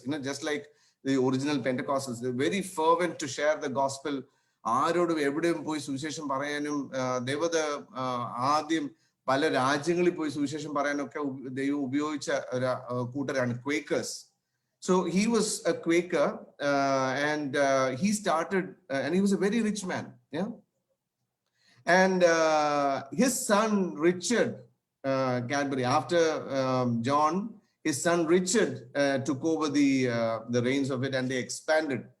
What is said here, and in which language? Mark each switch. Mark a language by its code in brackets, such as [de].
[en] You know, just like the original Pentecostals. They're very fervent to share the gospel. [ml] ആരോടും എവിടെയും പോയി സുവിശേഷം പറയാനും ദൈവത ആദ്യം പല രാജ്യങ്ങളിൽ പോയി സുവിശേഷം പറയാനൊക്കെ ദൈവം ഉപയോഗിച്ച ഒരു കൂട്ടരാണ് Quakers. [en] So he was a Quaker, and he started, and he was a very rich man. Yeah. And his son Richard Cadbury, after John, his son Richard took over the reins of it, and they expanded.